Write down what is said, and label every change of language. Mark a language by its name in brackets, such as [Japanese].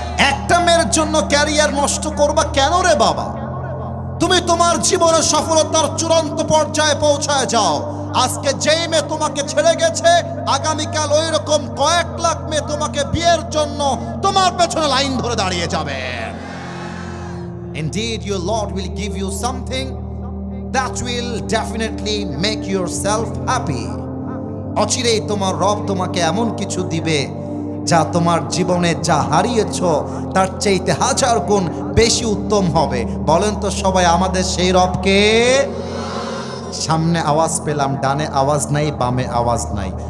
[Bangla] একটা মেয়ের জন্য ক্যারিয়ার নষ্ট করবা কেন রে বাবা? তুমি তোমার জীবনের সফলতার চূড়ান্ত পর্যায়ে পৌঁছায় যাও। আজকে যেই মেয়ে তোমাকে ছেড়ে গেছে, আগামীকাল ওই রকম কয়েক লাখ মেয়ে তোমাকে বিয়ের জন্য তোমার পেছনে লাইন ধরে দাঁড়িয়ে যাবে। [English] Indeed, your Lord will give you something that will definitely make yourself happy. [Bangla] অচিরেই তোমার রব তোমাকে এমন কিছু দিবে যা তোমার জীবনে যা হারিয়েছো তার চাইতে 1000 গুণ বেশি উত্তম হবে। বলেন তো সবাই, আমাদের সেই রবকে? সামনে আওয়াজ পেলাম, ডানে আওয়াজ নাই, বামে আওয়াজ নাই।